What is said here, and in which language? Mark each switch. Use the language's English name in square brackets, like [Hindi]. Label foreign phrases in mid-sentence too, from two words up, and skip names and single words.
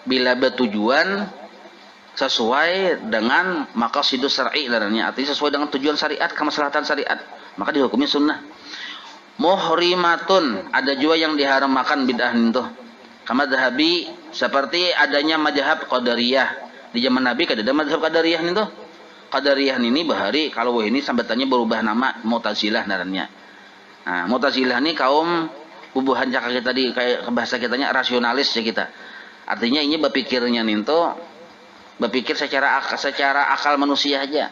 [Indonesian] bila bertujuan sesuai dengan [Arabic] مقاصد الشرع [Indonesian] larangnya, artinya sesuai dengan tujuan syariat, kemaslahatan syariat, maka dihukumi sunnah. Muhrimatun, ada juga yang diharamkan bid'ah itu. [Arabic] كما ذهب, [Indonesian] seperti adanya mazhab Qadariyah. [Banjar] Di zaman Nabi kada ada mazhab Qadariyah itu. Qadariyah ini bahari kalau ini sambatannya berubah nama Mu'tazilah narannya. Nah, Mu'tazilah ini kaum bubuhan cakap kita di kayak bahasa kitanya rasionalis ya kita. [Indonesian] Artinya ini berpikirnya ninto berpikir secara akal manusia aja.